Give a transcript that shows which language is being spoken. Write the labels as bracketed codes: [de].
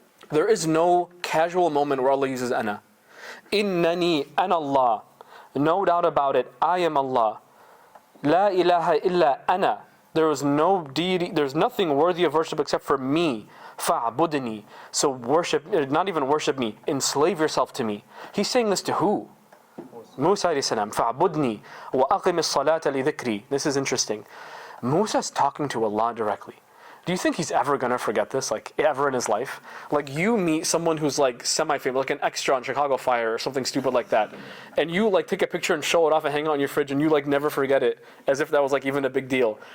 [en] There is no casual moment where Allah uses ana. [ar] Innani ana Allah. [en] No doubt about it, I am Allah. [ar] La ilaha illa ana. [en] There is no deity, there's nothing worthy of worship except for me. Fa'budni. So worship, not even worship me, enslave yourself to me. He's saying this to who? [ar] Musa alayhi salam, فَعْبُدْنِي وَأَقِمِ الصَّلَاةَ لِذِكْرِي. [en] This is interesting. Musa's talking to Allah directly. Do you think he's ever gonna forget this, like ever in his life? Like you meet someone who's like semi-famous, like an extra on Chicago Fire or something stupid like that, and you like take a picture and show it off and hang it on your fridge, and you like never forget it, as if that was like even a big deal.